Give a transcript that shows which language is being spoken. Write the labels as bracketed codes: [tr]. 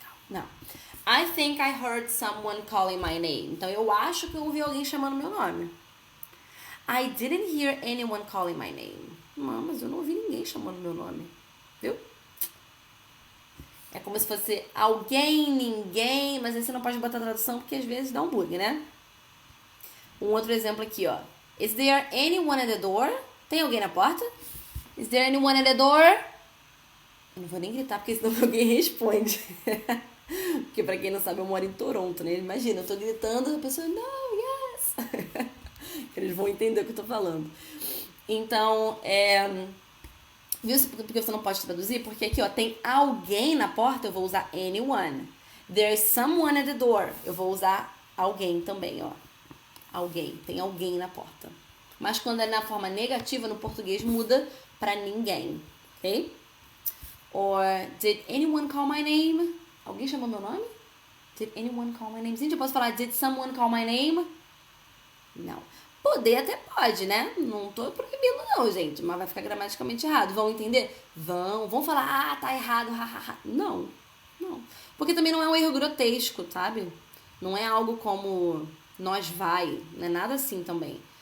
[en] Não. I think I heard someone calling my name. [pt] Então, eu acho que eu ouvi alguém chamando meu nome. [en] I didn't hear anyone calling my name. [pt] Não, mas eu não ouvi ninguém chamando meu nome. Viu? É como se fosse alguém, ninguém, mas aí você não pode botar tradução porque às vezes dá um bug, né? Um outro exemplo aqui, ó. [en] Is there anyone at the door? [pt] Tem alguém na porta? [en] Is there anyone at the door? [pt] Eu não vou nem gritar porque senão alguém responde. Porque pra quem não sabe, eu moro em Toronto, né? Imagina, eu tô gritando, a pessoa, no, yes! Eles vão entender o que eu tô falando. Então, viu porque você não pode traduzir? Porque aqui, ó, tem alguém na porta, eu vou usar anyone. [en] There is someone at the door. [pt] Eu vou usar alguém também, ó. Alguém, tem alguém na porta. Mas quando é na forma negativa, no português, muda pra ninguém, ok? [en] Or, did anyone call my name? [pt] Alguém chamou meu nome? [en] Did anyone call my name? [pt] Gente, eu posso falar, [en] did someone call my name? [pt] Não. Poder até pode, né? Não tô proibindo não, gente. Mas vai ficar gramaticalmente errado. Vão entender? Vão falar, tá errado, hahaha. Não. Porque também não é um erro grotesco, sabe? Não é algo como nós vai. Não é nada assim também.